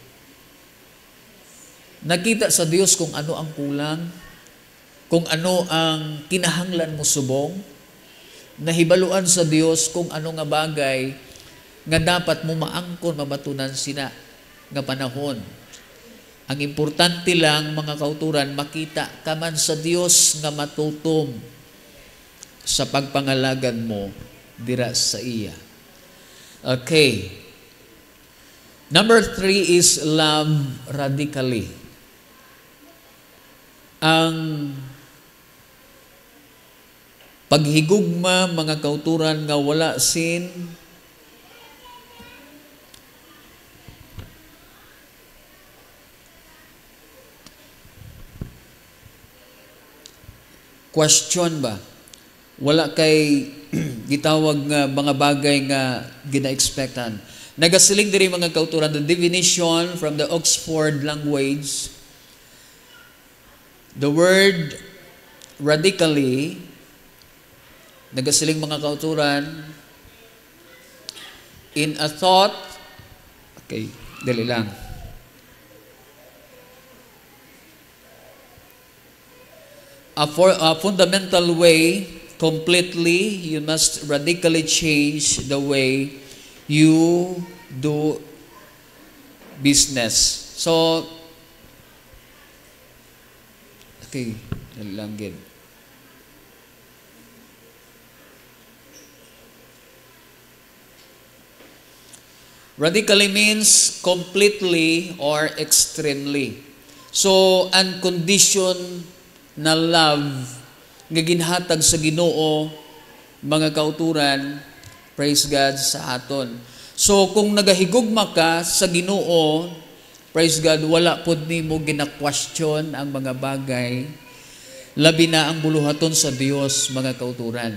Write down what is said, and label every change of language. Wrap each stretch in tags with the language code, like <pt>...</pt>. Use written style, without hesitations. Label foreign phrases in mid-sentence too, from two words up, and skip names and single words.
<hil>Nakita sa Dios kung ano ang kulang, kung ano ang kinahanglan mo subong, nahibaluan sa Dios kung ano nga bagay nga dapat mo maangkon, mabatunan sina nga panahon. Ang importante lang, mga kauturan, makita ka man sa Dios nga matutom sa pagpangalagad mo dira sa iya. Okay.</hil> <en>Number 3 is love radically.</en> <hil>Ang paghigugma, mga kauturan, nga wala sin question ba? Wala kay gitawag nga mga bagay nga gina-expectan. Nagasiling diri, mga kauturan,</hil> <en>the definition from the Oxford language, the word radically,</en> <hil>nagasiling, mga kauturan,</hil> <en>in a thought,</en> <hil>okay, dali lang.</hil> <en>A fundamental way, completely, you must radically change the way you do business. So, okay,</en> <hil>nalanggit.</hil> <en>Radically means completely or extremely.</en> <hil>So, unconditioned na love nga ginhatag sa Ginoo, mga kauturan,</hil> <en>praise God,</en> <hil>sa aton. So kung nagahigugma ka sa Ginoo,</hil> <en>praise God,</en> <hil>wala pod nimo gina-question ang mga bagay, labi na ang buluhaton sa Dios, mga kauturan.</hil>